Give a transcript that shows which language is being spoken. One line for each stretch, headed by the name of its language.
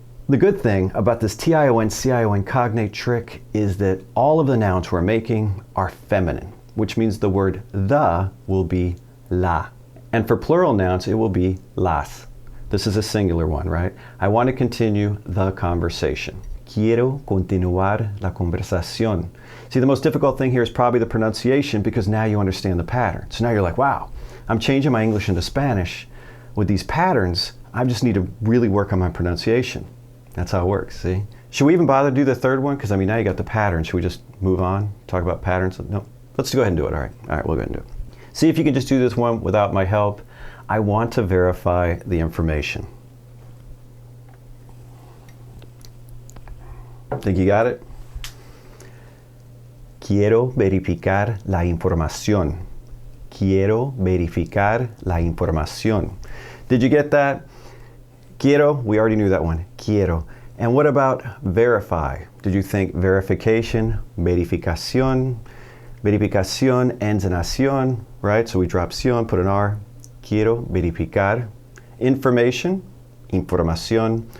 English: The good thing about this T-I-O-N, C-I-O-N cognate trick is that all of the nouns we're making are feminine, which means the word the will be la. And for plural nouns, it will be las. This is a singular one, right? I want to continue the conversation.
Spanish: Quiero continuar la conversación.
English: See, the most difficult thing here is probably the pronunciation because now you understand the pattern. So now you're like, wow, I'm changing my English into Spanish. With these patterns, I just need to really work on my pronunciation. That's how it works, see? Should we even bother to do the third one? Because I mean, now you got the pattern. Should we just move on, talk about patterns? No, let's go ahead and do it. All right, we'll go ahead and do it. See if you can just do this one without my help. I want to verify the information. Think you got it?
Spanish: Quiero verificar la información. Quiero verificar la información.
English: Did you get that? Quiero, we already knew that one. Quiero. And what about verify? Did you think verification, verificación? Verificación ends in acción, right? So we drop ción, put an R.
Spanish: Quiero verificar.
English: Information, información.